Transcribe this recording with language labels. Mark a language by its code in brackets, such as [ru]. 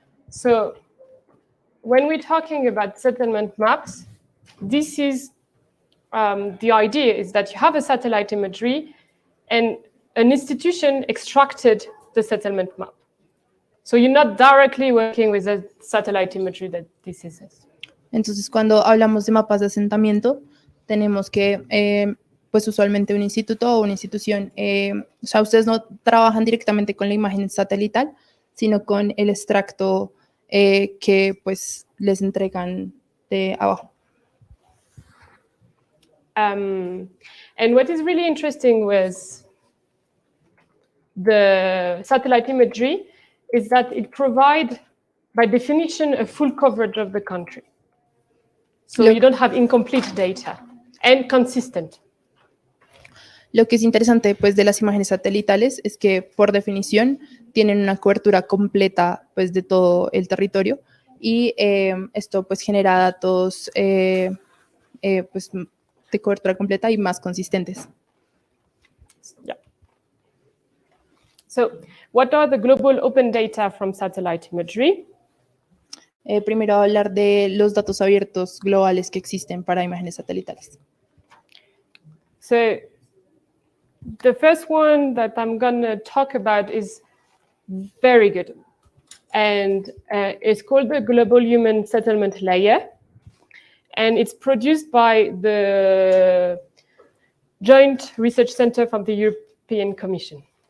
[en] So when we're talking about settlement maps, this is the idea is that you have a satellite imagery and an institution extracted the settlement map. So you're not directly working with the satellite imagery that this is. [es] Entonces, cuando hablamos de mapas de asentamiento, tenemos que, pues usualmente un instituto o una institución, o sea, ustedes no trabajan directamente con la imagen satelital, sino con el extracto que pues les entregan de abajo. [en] And what is really interesting with the satellite imagery is that it provides, by definition, a full coverage of the country. So you don't have incomplete data and consistent. [es] Lo que es interesante pues, de las imágenes satelitales es que, por definición, tienen una cobertura completa pues, de todo el territorio y esto pues, genera datos pues, de cobertura completa y más consistentes. [en] Yeah. So, what are the global open data from satellite imagery? [es] Primero hablar de los datos abiertos globales que existen para imágenes satelitales. [en] So, the first one that I'm going to talk about is very good. And it's called the Global Human Settlement Layer. And it's produced by the Joint Research Center from the European Commission.